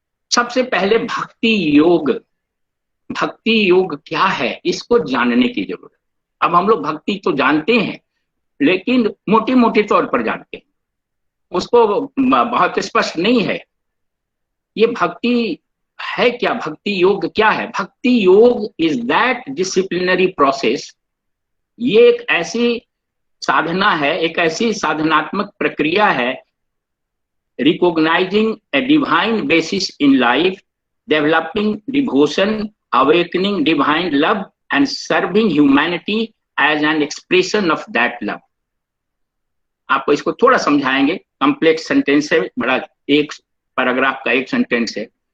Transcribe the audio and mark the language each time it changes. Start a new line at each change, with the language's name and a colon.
Hindi: सबसे पहले भक्ति योग क्या है, इसको जानने की जरूरत। अब हम लोग भक्ति तो जानते हैं, लेकिन मोटे मोटे तौर पर जानते हैं, उसको बहुत स्पष्ट नहीं है। ये भक्ति है क्या, भक्ति योग क्या है?
English: bhakti yoga is that disciplinary process,
Hindi: ये एक ऐसी साधना है, एक ऐसी साधनात्मक प्रक्रिया है,
English: recognizing a divine basis in life, developing devotion, awakening divine love and serving humanity as an expression of that love।
Hindi: आपको इसको थोड़ा समझाएंगे, कॉम्प्लेक्स सेंटेंस है, बड़ा एक पैराग्राफ का एक सेंटेंस है।